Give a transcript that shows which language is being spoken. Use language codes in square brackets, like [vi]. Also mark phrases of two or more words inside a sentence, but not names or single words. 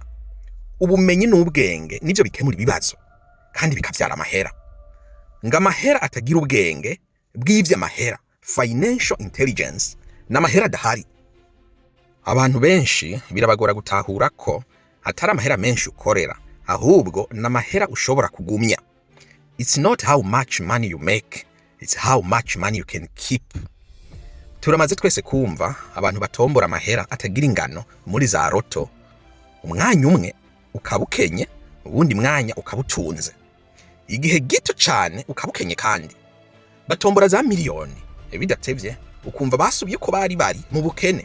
[rn] Ubumenyi n'ubwenge nivyo bikemura ibibazo kandi bikavyara amahera. Amahera atagira ubwenge bw'ivyo amahera, [en] financial intelligence, [rn] n'amahera adahari. Abantu benshi birabagora gutahura ko atari amahera menshi ukorera, ahubwo n'amahera ushobora kugumya. [en] It's not how much money you make, it's how much money you can keep. [rn] Turamaze twese kumva abantu batombora amahera atagira ingano muri za roto, umwanya umwe ukabukenye, uwundi mwanya ukabutunze, igihe gito cyane ukabukenye, kandi batombora za miliyoni, bidatevye ukumva basubye ko bari mu bukene.